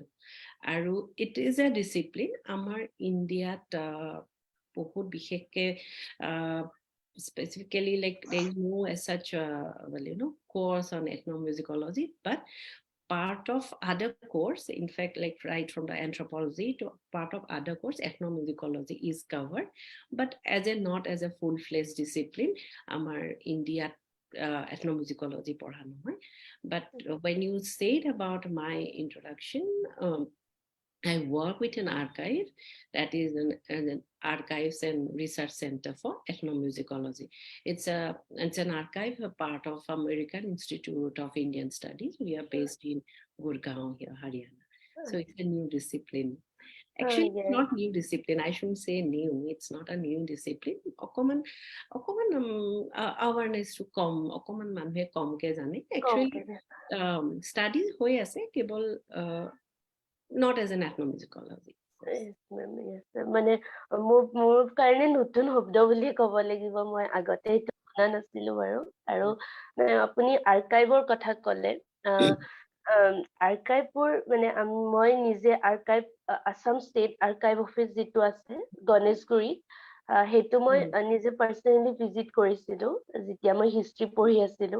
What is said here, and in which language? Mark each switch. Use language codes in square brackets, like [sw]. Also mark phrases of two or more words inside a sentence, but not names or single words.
[en] আৰু it is a discipline [as] আমাৰ ইণ্ডিয়াত বহুত বিশেষকে [en] specifically, like there is no as such course on ethnomusicology, but part of other course, in fact, like right from the anthropology to part of other course, ethnomusicology is covered, but as a not as a full-fledged discipline our India ethnomusicology [as] পঢ়া নহয়. [en] But when you said about my introduction, I work with an archive that is an archives and research center for ethnomusicology. It's an archive, a part of American Institute of Indian Studies. We are based in Gurgaon here, Haryana. So it's a new discipline. Actually, it's yeah, not new discipline. I shouldn't say new. It's not a new discipline. অকমান awareness to come, [as] অকমান মানুহে কমকে জানে. Actually, [en] okay. studies [as] হৈ আছে কেৱল [en] not as an ethnomusicology. Yes, ma'am, yes, ma'am. [as] মানে মোৰ কাৰণে নতুন শব্দ বুলি ক'ব লাগিব, মই আগতে এইটো শুনা নাছিলো বাৰু। আৰু আপুনি আৰ্কাইভৰ কথা ক'লে, আৰ্কাইভবোৰ মানে মই নিজে আৰ্কাইভ, আছাম ষ্টেট আৰ্কাইভ অফিচ যিটো আছে গণেশগুৰিত, সেইটো মই নিজে [en] personally visit [as] কৰিছিলো যেতিয়া মই হিষ্ট্ৰী পঢ়ি আছিলো।